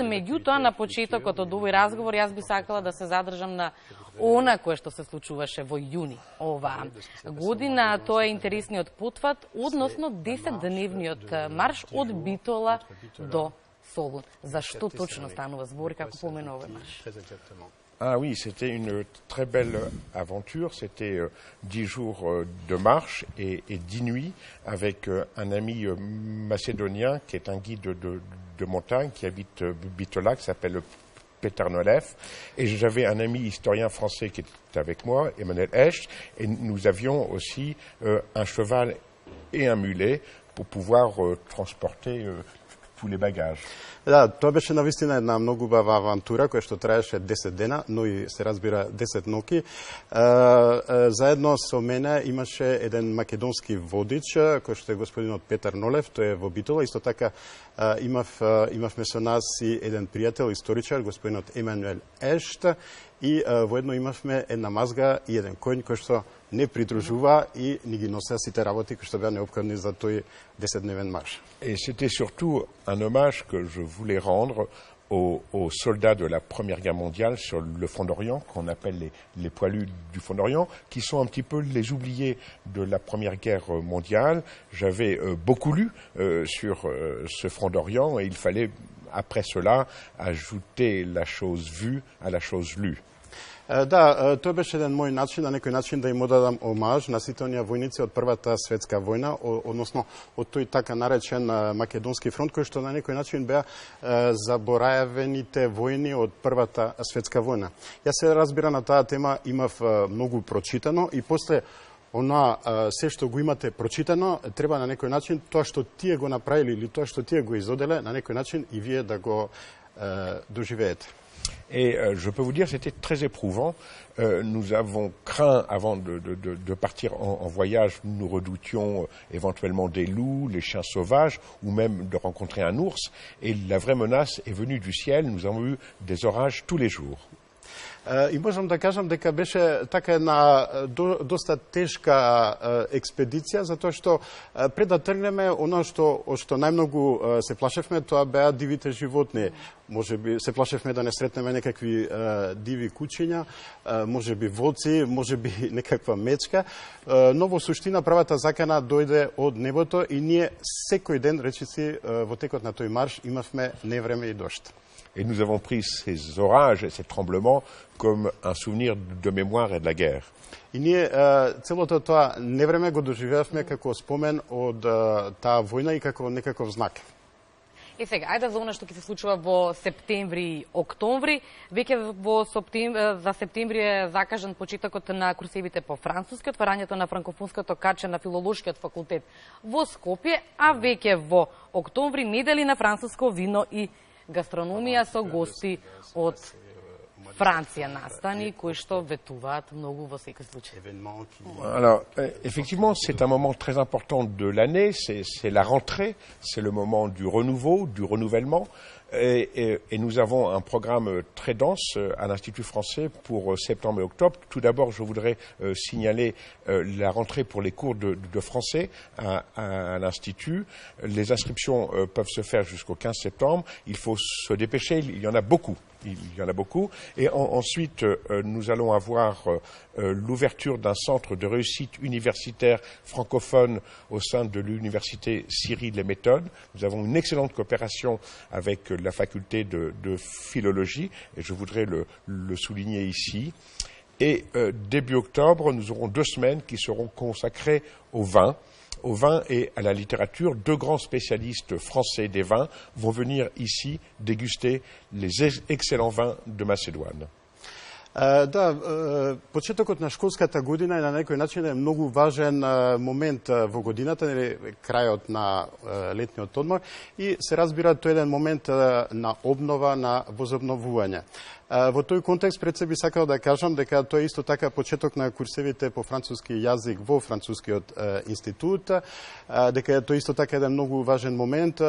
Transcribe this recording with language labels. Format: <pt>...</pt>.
<mk>Меѓутоа, на почетокот од овој разговор, јас би сакала да се задржам на она кое што се случуваше во јуни оваа година. Тоа е интересниот потфат, односно 10-дневниот марш од Битола до Солун. За што точно станува збор, како помена овој марш?</mk> <fr>Ah oui, c'était une très belle aventure. C'était 10 jours de marche et 10 nuits avec un ami macédonien qui est un guide de montagne qui habite Bitola, qui s'appelle Petar Nolev. Et j'avais un ami historien français qui était avec moi, Emmanuel Hecht, et nous avions aussi un cheval et un mulet pour pouvoir transporter tous les bagages.</fr> <mk>Да, тоа беше навистина една многу убава авантура која што траеше 10 дена, но и се разбира 10 ноќи. Заедно со мене имаше еден македонски водич кој што е господинот Петар Нолев, тој е во Битола. Исто така имавме со нас и еден пријател, историчар, господинот Емануел Ешт, и воедно имавме една мазга и еден коњ кој што не придружува и ни ги носеа сите работи кои што беа неопходни за тој 10-дневен марш.</mk> <fr>Et c'était surtout un hommage que je voulais rendre aux soldats de la Première Guerre mondiale sur le Front d'Orient, qu'on appelle les poilus du Front d'Orient, qui sont un petit peu les oubliés de la Première Guerre mondiale. J'avais beaucoup lu sur ce Front d'Orient et il fallait, après cela, ajouter la chose vue à la chose lue.</fr> <mk>Да, тоа беше еден мој начин, на некој начин да им одадам омаж на сите оние војници од Првата светска војна, односно од тој така наречен Македонски фронт, кој што на некој начин беа заборавените војни од Првата светска војна. Јас се разбира на таа тема имав многу прочитано и после она се што го имате прочитано, треба на некој начин тоа што тие го направили или тоа што тие го изоделе, на некој начин и вие да го доживеете.</mk> <fr>Et je peux vous dire, c'était très éprouvant. Nous avons craint, avant de partir en voyage, nous redoutions éventuellement des loups, les chiens sauvages, ou même de rencontrer un ours. Et la vraie menace est venue du ciel. Nous avons eu des orages tous les jours.</fr> <mk>И можам да кажам дека беше така една доста тешка експедиција, затоа што пред да тргнеме, оно што најмногу се плашевме, тоа беа дивите животни. Можеби се плашевме да не сретнеме некакви диви кучиња, можеби волци, можеби некаква мечка, но во суштина првата закана дојде од небото и ние секој ден, речиси, во текот на тој марш имавме невреме и дожд.</mk> <fr>Et nous avons pris ces orages et ces tremblements comme un souvenir de mémoire et de la guerre.</fr> <mk>И ние целото тоа невреме го доживеавме како спомен од таа војна и како некаков знак. И сега, ајде за она што ќе се случува во септември и октомври. Веќе за септември е закажан почетокот на курсевите по француски, отварањето на франкофонското каче на филолошкиот факултет во Скопје, а веќе во октомври недели на француско вино и гастрономија со гости од Франција настани, кои што ветуваат многу во секој случај.</mk> <fr>Alors, effectivement, c'est un moment très important de l'année, c'est la rentrée, c'est le moment du renouveau, du renouvellement. Et nous avons un programme très dense à l'Institut français pour septembre et octobre. Tout d'abord, je voudrais signaler la rentrée pour les cours de français à l'Institut. Les inscriptions peuvent se faire jusqu'au 15 septembre. Il faut se dépêcher, il y en a beaucoup. Il y en a beaucoup. Et ensuite, nous allons avoir l'ouverture d'un centre de réussite universitaire francophone au sein de l'université Cyril Les Méthodes. Nous avons une excellente coopération avec la faculté de philologie, et je voudrais le souligner ici. Et début octobre, nous aurons 2 semaines qui seront consacrées au vin, au vin et à la littérature. Deux grands spécialistes français des vins vont venir ici déguster les excellents vins de Macédoine.</fr> <mk>Да, почетокот на школската година е на некој начин е многу важен момент во годината, крајот на летниот одмор и се разбира тој еден момент на обнова, на возобновување. Во тој контекст пред се би сакал да кажам дека тоа е исто така почеток на курсевите по француски јазик во францускиот институт, дека тоа исто така еден многу важен момент.</mk>